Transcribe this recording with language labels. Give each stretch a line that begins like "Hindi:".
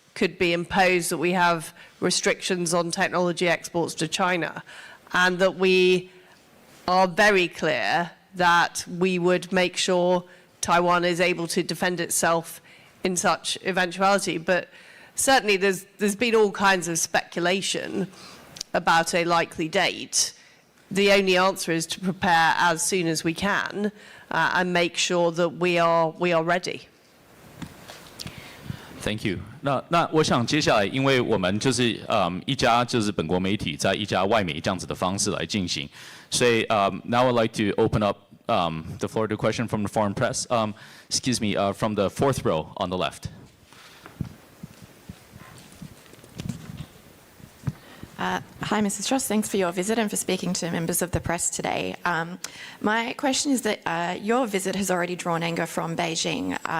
English: could be imposed, that we have restrictions on technology exports to China, and that we are very clear that we would make sure Taiwan is able to defend itself in such eventuality. But certainly there's been all kinds of speculation about a likely date. The only answer is to prepare as soon as we can and make sure that we are ready. Thank you.
Chinese: 那我想接下来，因为我们就是一家就是本国媒体在一家外媒这样子的方式来进行，所以
English: now I'd like to open up the floor to question from the foreign press. Excuse me, from the fourth row on the left. Hi, Mrs. Truss. Thanks for your visit and for speaking to members of the press today. My question is that your visit has already drawn anger from Beijing.